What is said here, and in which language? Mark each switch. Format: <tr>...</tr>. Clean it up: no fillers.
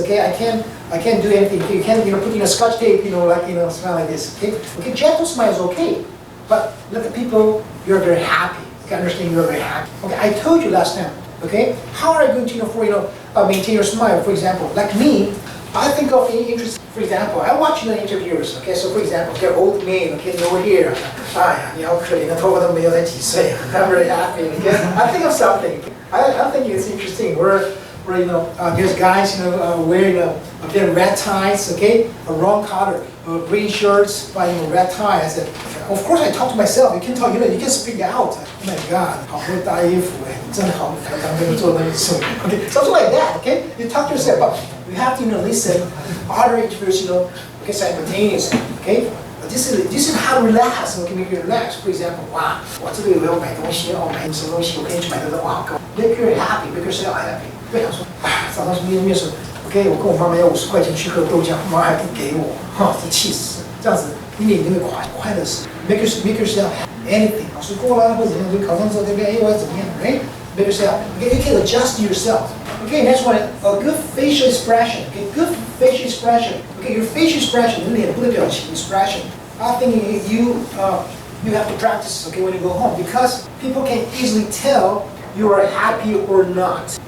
<en>Okay, I can't do anything. You can't put in a scotch tape. Smile like this. Okay, okay, gentle smile is okay, but let the people you're very happy. Okay, understand you're very happy. Okay, I told you last time. Okay, how are you going to maintain your smile? For example, like me, I think of any interest. For example, I watch the interviewers. Okay, so for example, okay, old man. Okay, over here.</en> <zh>哎呀，你好可怜，头发都没有才几岁。</zh> <en>I'm very happy. Okay, I think of something. I think it's interesting. Where there's guys wearing their red ties. Okay, a wrong color, green shirts, but red tie. I said, of course I talk to myself. You can talk. You can speak out. Oh my God,</en> <zh>好会搭衣服哎，真好，刚跟你做那一次。</zh> <en>Okay, something like that. Okay, you talk to yourself, but you have to listen. Other interviews, okay, simultaneously. Okay. This is how to relax. Okay, make you relax. For example,</en> <zh>哇，我这个我要买东西，买什么东西，我可以去买这个，哇 ，</zh> <en>make you happy, make yourself happy.</en> <zh>不想说，哎，早上什么面试 ，OK， 我跟我妈妈要50块钱去喝豆浆，妈还不给我，哈，这气死！这样子，你脸就会快乐死。</zh> <en>Make yourself happy. Anything，</en> <zh>老师过了或者怎么样，就考上之后，对不对？我要怎么样？</zh> <en>Right? Make yourself. Okay, you can adjust yourself. Okay, next one, a good facial expression. Okay, good facial expression. Okay, your facial expression,</en> <zh>你脸部的表情</zh> <en>expression. I think you have to practice. Okay, when you go home, because people can easily tell you are happy or not.</en>